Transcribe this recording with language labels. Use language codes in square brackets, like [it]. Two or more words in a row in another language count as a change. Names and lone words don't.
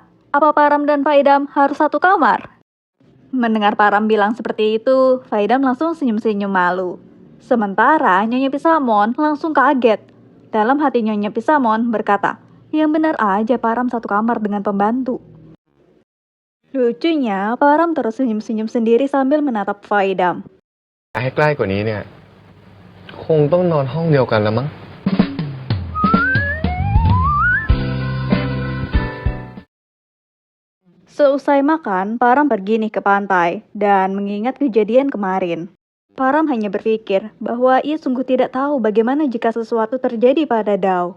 [id] Apa Param dan Faidam harus satu kamar? Mendengar Param bilang seperti itu, Faidam langsung senyum-senyum malu. Sementara Nyonya Pisamon langsung kaget. Dalam hati Nyonya Pisamon berkata, yang benar aja Param satu kamar dengan pembantu. Lucunya, Param terus senyum-senyum sendiri sambil menatap Faidam. [th] ให้ใกล้กว่านี้เนี่ยคงต้องนอนห้องเดียวกันแล้วมั้ง [id] Seusai makan, Param pergi nih ke pantai dan mengingat kejadian kemarin. Param hanya berpikir bahwa ia sungguh tidak tahu bagaimana jika sesuatu terjadi pada Dao.